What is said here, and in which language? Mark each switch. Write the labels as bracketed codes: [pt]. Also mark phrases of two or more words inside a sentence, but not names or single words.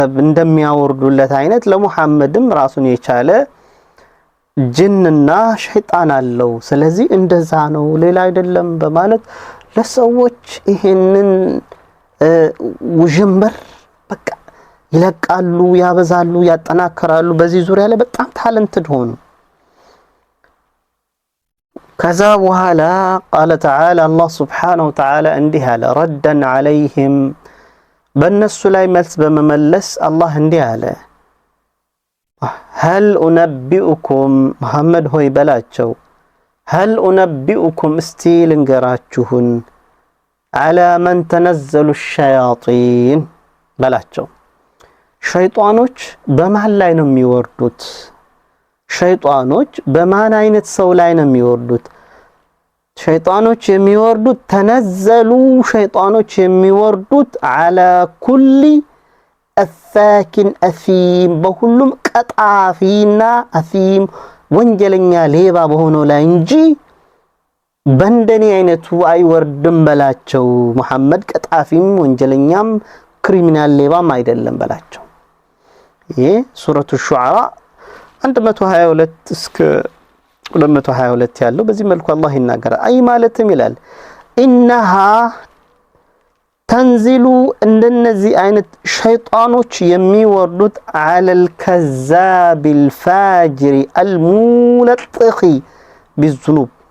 [am] እንደሚያወርዱለት አይነት ለሙሐመድም ራሱን የቻለ ጅንና ሸይጣን አለው ስለዚህ እንደዛ ነው ሌላ አይደለም በማለት ለሰዎች ይሄንን ውጅምር በቃ ይለቃሉ ያበዛሉ ያጠናከራሉ በዚህ ዙሪያ ላይ በጣም ታለንትድ ሆኑ ከዛ በኋላ [ar] قال تعالى الله سبحانه وتعالى [am] እንዲህ አለ [ar] ردا عليهم [am] በእነሱ ላይ መልስ በመመለስ አላህ እንዲህ አለ [ar] هل أنبئكم [am] محمد ሆይ በላቸው [ar] هل أنبئكم [am] እስቲ ልንገራችሁን [ar] على من تنزل الشياطين [am] በላቸው ሸይጣኖች በማን ላይ ነው የሚወርዱት ሸይጣኖች በማን አይነት ሰው ላይ ነው የሚወርዱት ሸይጣኖች የሚወርዱት ተነዘሉ ሸይጣኖች የሚወርዱት [ar] على كل أفاك [am] أثيم በሁሉም ቀጣፊና አሲም ወንጀለኛ ሌባ በሆነው ላይ እንጂ በእንደኔ አይነቱ አይወርድም በላቸው መሐመድ ቀጣፊም ወንጀለኛም ክሪሚናል ሌባም አይደለም በላቸው ይሄ ሱረቱ ሹዓራ 122 እስከ 222 ያለው በዚህ መልኩ አላህ ይናገራል አይ ማለትም ይላል [ar] إنها تنزل [am] እንደነዚህ አይነት ሸይጣኖች የሚወርዱት [ar] على الكذاب الفاجر الملطخ بالذنوب